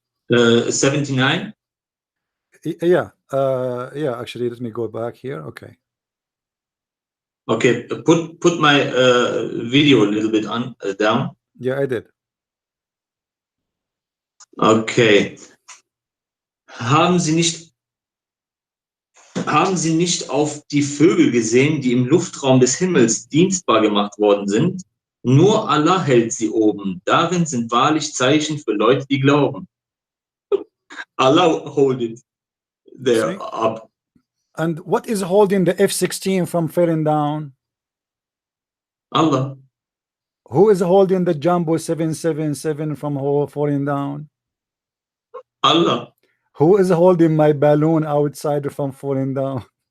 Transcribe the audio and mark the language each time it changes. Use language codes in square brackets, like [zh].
[en] 79. Yeah, yeah. Actually, let me go back here. Okay. Okay, put my video a little bit on down. Yeah, I did. Okay. [de] Haben Sie nicht auf die Vögel gesehen, die im Luftraum des Himmels dienstbar gemacht worden sind? Nur Allah hält sie oben. Darin sind wahrlich Zeichen für Leute, die glauben. [en] Allah hold it there up. And what is holding the F-16 from falling down? Allah. Who is holding the Jumbo 777 from falling down? Allah. Who is holding my balloon outside from falling down?